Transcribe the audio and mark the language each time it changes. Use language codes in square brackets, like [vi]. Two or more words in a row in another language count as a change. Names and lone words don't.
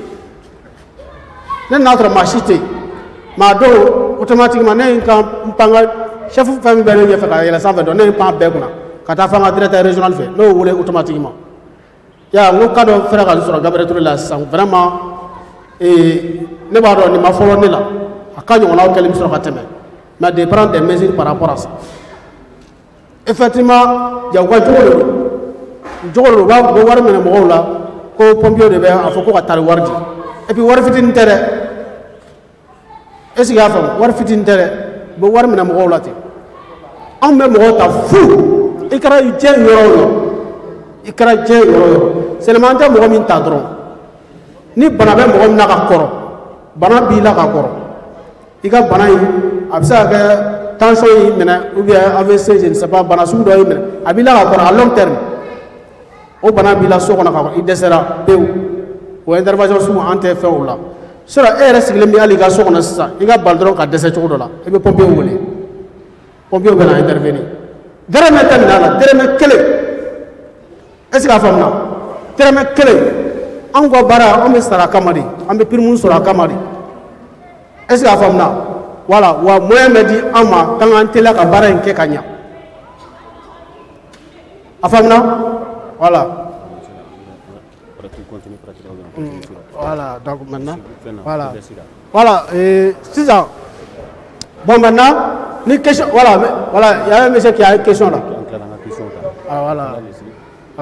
[bm] ne nana sɔrɔ maa si tɛ yen maa dɔw automatiquement ne ye n pan n ka chef fɛn min bɛ ne ɲɛfɛ ka yɛlɛ sanfɛ dɔn ne ye n pan bɛɛ kunna ka taa fɔ n ka [fr] directeur régional [bm] fɛ ne y'o wele automatiquement ya n ko cas dɔ fɛra ka sɔrɔ Gabriel Touré la sisan vraiment ne b'a dɔn nin ma fɔlɔ ne la a ka ɲɔgɔnnaw kɛlen bɛ sɔrɔ ka tɛmɛ [fr] mais de prendre des mesures par rapport à ça effectivement [bm] jagoya jogo de don u bɛ wari minɛ mɔgɔw la ko pompier de bɛ a fɔ ko ka taari wari di [fr] et puis [bm] wari fitinin tɛ dɛ [fr] est ce que [bm] y'a faamu wari fitinin tɛ dɛ u bɛ wari minɛ mɔgɔw la ten anw bɛ mɔgɔw ta fu i kɛra diɲɛ yɔrɔ o yɔrɔ i kɛra diɲɛ yɔrɔ o yɔrɔ seulement an tɛ mɔgɔ min ta dɔrɔn ni bana bɛ mɔgɔ min na ka kɔrɔ bana b'i la ka kɔrɔ i ka bana in a bɛ se ka kɛ tension y'i minɛ [fr] ou bien [bm] AVC [fr] je ne sais pas [bm] bana sugu dɔ y'i minɛ a b'i la ka kɔrɔ [fr] à long terme [bm] o bana b'i la so kɔnɔ ka kɔrɔ i dɛsɛra pewu o intervention sugu an tɛ fɛn o la sinon e yɛrɛ sigilen bɛ hali i ka so kɔnɔ sisan i ka bali dɔrɔn ka dɛsɛ cogo dɔ la i bɛ pompier wele pompier bɛ na intervenir dɛrɛmɛ tɛ nin na dɛrɛmɛ kelen [fr] est ce que [bm] a faamuna dɛrɛmɛ kelen anw ka baara an bɛ sara a kama de an bɛ prime sɔrɔ a kama de [fr] est ce que [bm] a faamuna voilà wa moyen bɛ di an ma k'an k'an teliya ka baara in kɛ ka ɲɛ a faamuna [fr] voilà voilà donc maintenant voilà sisan bon maintenant ni question voilà il y a un monsieur qui a une question là voilà ok